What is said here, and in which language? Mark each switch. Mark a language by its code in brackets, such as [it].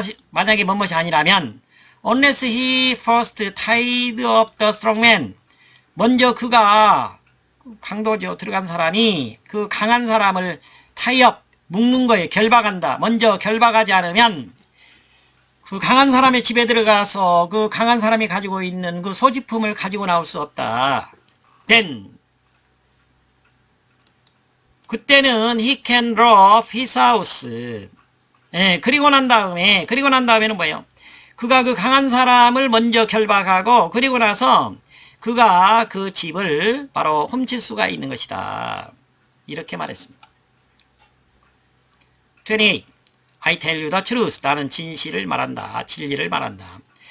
[ko] 만약에 뭐뭇이 아니라면 [en] unless he first tied up the strong man. [ko] 먼저 그가, 강도죠, 들어간 사람이 그 강한 사람을 [en] tie up, [ko] 묶는 거예요. 결박한다. 먼저 결박하지 않으면 그 강한 사람의 집에 들어가서 그 강한 사람이 가지고 있는 그 소지품을 가지고 나올 수 없다. [en] Then [ko] 그때는 [en] he can rob his house. [ko] 예, 그리고 난 다음에는 뭐예요? 그가 그 강한 사람을 먼저 결박하고 그리고 나서 그가 그 집을 바로 훔칠 수가 있는 것이다. 이렇게 말했습니다. 28. [en] I tell you the truth. [ko] 나는 진실을 말한다. 진리를 말한다.